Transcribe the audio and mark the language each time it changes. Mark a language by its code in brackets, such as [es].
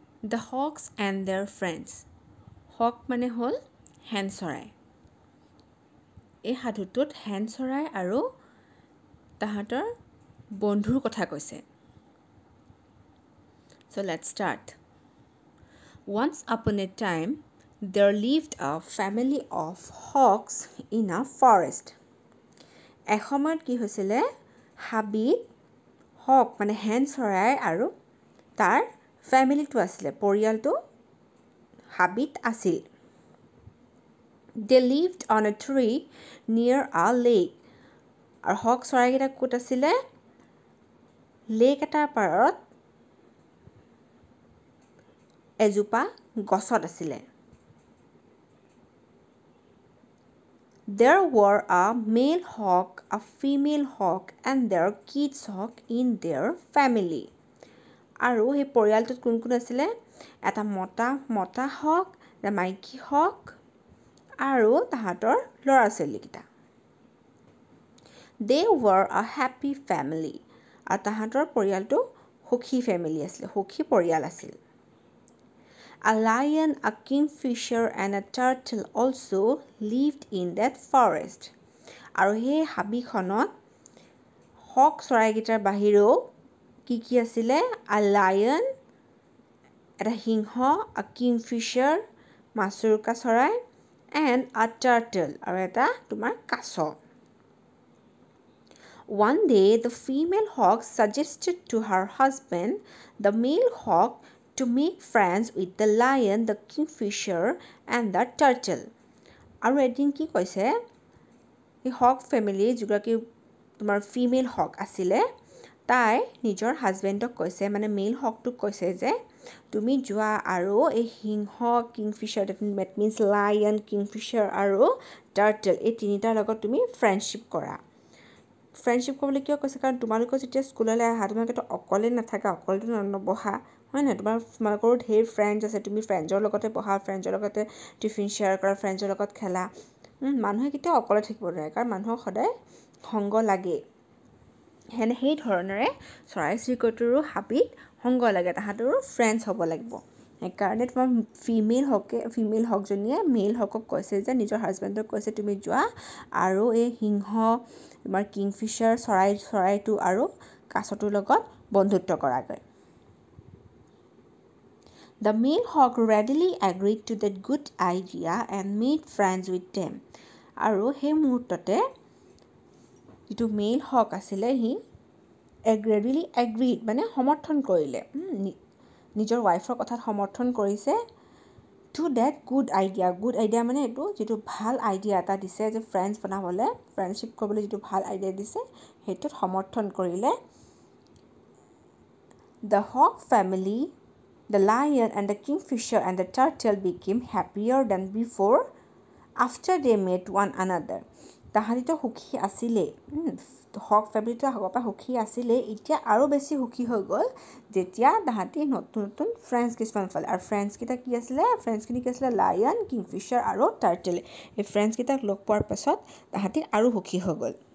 [en] The Hawks and Their Friends. [as] হক মানে হ'ল হেন চৰাই। এই সাধুটোত হেন চৰাই আৰু তাহাঁতৰ বন্ধুৰ কথা কৈছে। [en] So let's start. Once upon a time, there lived a family of hawks in a forest. [as] এসময়ত কি হৈছিলে, হাবিত হক মানে হেন চৰাই আৰু তাৰ ফেমিলিটো আছিলে, পৰিয়ালটো হাবিত আছিল। [en] They lived on a tree near a lake. [as] আৰু হক চৰাইকেইটা ক'ত আছিলে, লেক এটাৰ পাৰত এজোপা গছত আছিলে। [en] There were a male hawk, a female hawk and their kids hawk in their family. [as] আৰু সেই পৰিয়ালটোত কোন কোন আছিলে, এটা মতা হক, এটা মাইকী হক আৰু তাহাঁতৰ ল'ৰা ছোৱালীকেইটা। [en] They were a happy family. [as] আৰু তাহাঁতৰ পৰিয়ালটো সুখী ফেমিলি আছিল, সুখী পৰিয়াল আছিল। [en] A lion, a kingfisher and a turtle also lived in that forest. [as] আৰু সেই হাবিখনত হক চৰাইকেইটাৰ বাহিৰেও কি আছিলে, [en] a lion, [as] এটা সিংহ, [en] a kingfisher, [as] মাছুৰুকা চৰাই, [en] and a turtle, [as] আৰু এটা তোমাৰ কাছ। [en] One day, the female hawk suggested to her husband, the male hawk, to make friends with the lion, the kingfisher, and the turtle. [as] আৰু এদিন কি কৈছে, এই হক ফেমিলি যিগৰাকী তোমাৰ ফিমেল হক আছিলে, তাই নিজৰ হাজবেণ্ডক কৈছে, মানে মেইল হকটোক কৈছে যে তুমি যোৱা আৰু এই সিংহ, kingfisher, that means lion, kingfisher আৰু টাৰ্টল, এই তিনিটাৰ লগত তুমি ফ্ৰেণ্ডশ্বিপ কৰা। ফ্ৰেণ্ডশ্বিপ কৰিবলৈ কিয় কৈছে, কাৰণ তোমালোকৰ যেতিয়া স্কুললৈ আহা তোমালোকেতো অকলে নাথাকা, অকলেতো নবহা, হয় নহয়, তোমালোকৰো ঢেৰ ফ্ৰেণ্ডছ আছে, তুমি ফ্ৰেণ্ডছৰ লগতে পঢ়া, ফ্ৰেণ্ডছৰ লগতে টিফিন শ্বেয়াৰ কৰা, ফ্ৰেণ্ডছৰ লগত খেলা। মানুহে কেতিয়াও অকলে থাকিব নোৱাৰে, কাৰণ মানুহক সদায় সংগ লাগে। সেই ধৰণেৰে চৰাই চিৰিকটিৰো হাবিত সংগ লাগে, তাহাঁতৰো ফ্ৰেণ্ডছ হ'ব লাগিব। সেইকাৰণে তোমাৰ ফিমেল হকজনীয়ে মেইল হকক কৈছে যে নিজৰ হাজবেণ্ডক কৈছে তুমি যোৱা আৰু এই সিংহ, তোমাৰ কিংফিচাৰ চৰাইটো আৰু কাছটোৰ লগত বন্ধুত্ব কৰাগৈ। [en] The male hawk readily agreed to that good idea and made friends with them. [as] আৰু সেই মুহূৰ্ততে যিটো মেইল হক আছিলে, সি [en] readily agreed [as] মানে সমৰ্থন কৰিলে, নিজৰ ৱাইফৰ কথাত সমৰ্থন কৰিছে। [en] to that good idea [as] মানে এইটো যিটো ভাল আইডিয়া এটা দিছে যে ফ্ৰেণ্ডছ বনাবলৈ, ফ্ৰেণ্ডশ্বিপ কৰিবলৈ যিটো ভাল আইডিয়া দিছে সেইটোত সমৰ্থন কৰিলে। [en] The hawk family, the lion and the kingfisher and the turtle became happier than before after they met one another. [as] তাহাঁতিতো সুখী আছিলে, হক ফেমিলিটো আগৰ পৰা সুখী আছিলে, এতিয়া আৰু বেছি সুখী হৈ গ'ল যেতিয়া তাহাঁতি নতুন নতুন ফ্ৰেণ্ডছ কিছুমান পালে। আৰু ফ্ৰেণ্ডছকেইটা কি আছিলে, ফ্ৰেণ্ডছখিনি কি আছিলে, লায়ন, কিংফিচাৰ আৰু টাৰ্টেল। এই ফ্ৰেণ্ডছকেইটাক লগ পোৱাৰ পাছত তাহাঁতি আৰু সুখী হৈ গ'ল।